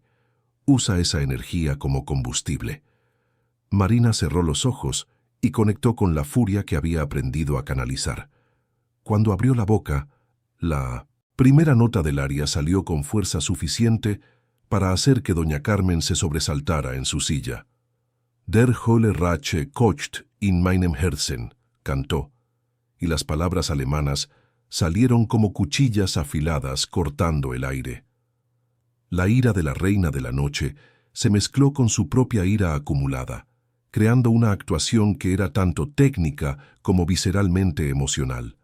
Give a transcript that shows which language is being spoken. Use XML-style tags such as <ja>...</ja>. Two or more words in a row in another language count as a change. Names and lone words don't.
<es>Usa esa energía como combustible. Marina cerró los ojos y conectó con la furia que había aprendido a canalizar. Cuando abrió la boca, la primera nota del aria salió con fuerza suficiente para hacer que doña Carmen se sobresaltara en su silla.</es> <de>Der Holle Rache kocht in meinem Herzen,</de> <es>cantó, y las palabras alemanas salieron como cuchillas afiladas cortando el aire. La ira de la Reina de la Noche se mezcló con su propia ira acumulada, creando una actuación que era tanto técnica como visceralmente emocional.</es>